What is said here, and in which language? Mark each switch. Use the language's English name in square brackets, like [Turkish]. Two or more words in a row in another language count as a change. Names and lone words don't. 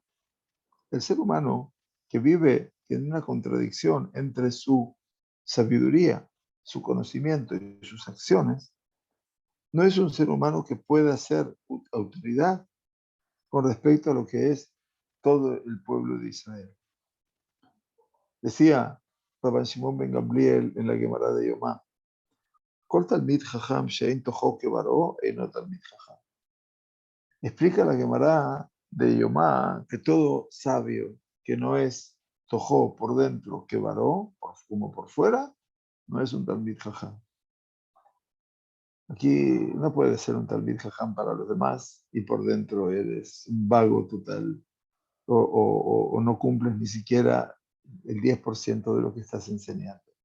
[Spanish] El ser humano que vive en una contradicción entre su sabiduría, su conocimiento y sus acciones, no es un ser humano que pueda ser autoridad con respecto a lo que es todo el pueblo de Israel. Decía Rabban Shimon ben Gamliel en la Gemara de Yomá, [Hebrew] כל תלמיד חכם שאין תוכו כברו אינו תלמיד חכם. [Spanish] Explica la Gemara de Yomá que todo sabio que no es tojo por dentro kebaró, como por fuera, no es un [Hebrew] תלמיד חכם. [Spanish] Aquí no puedes ser un [Hebrew] תלמיד חכם [Spanish] para los demás y por dentro eres un vago total o no cumples ni siquiera el 10% de lo que estás enseñando.